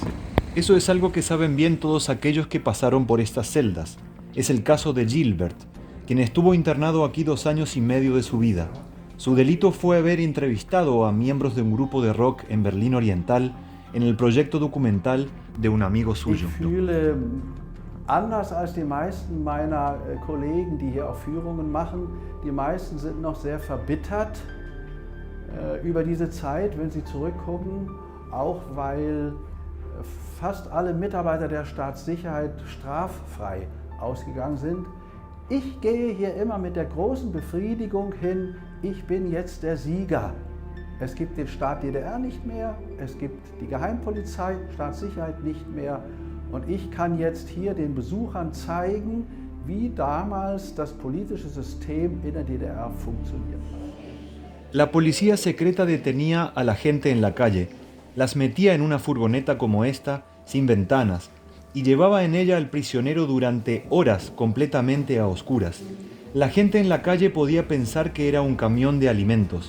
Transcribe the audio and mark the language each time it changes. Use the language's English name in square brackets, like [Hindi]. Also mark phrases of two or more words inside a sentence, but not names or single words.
[Spanish] Eso es algo que saben bien todos aquellos que pasaron por estas celdas. Es el caso de Gilbert, quien estuvo internado aquí 2 años y medio de su vida. Su delito fue haber entrevistado a miembros de un grupo de rock en Berlín Oriental en el proyecto documental de un amigo suyo. [German] Anders als die meisten meiner Kollegen, die hier auch Führungen machen, die meisten sind noch sehr verbittert über diese Zeit, wenn sie zurückgucken, auch weil fast alle Mitarbeiter der Staatssicherheit straffrei ausgegangen sind. Ich gehe hier immer mit der großen Befriedigung hin, ich bin jetzt der Sieger. Es gibt den Staat DDR nicht mehr, es gibt die Geheimpolizei, Staatssicherheit nicht mehr. Und ich kann jetzt hier den Besuchern zeigen, wie damals das politische System in der DDR funktioniert. [Spanish] La policía secreta detenía a la gente en la calle, las metía en una furgoneta como esta, sin ventanas, y llevaba en ella al prisionero durante horas completamente a oscuras. La gente en la calle podía pensar que era un camión de alimentos.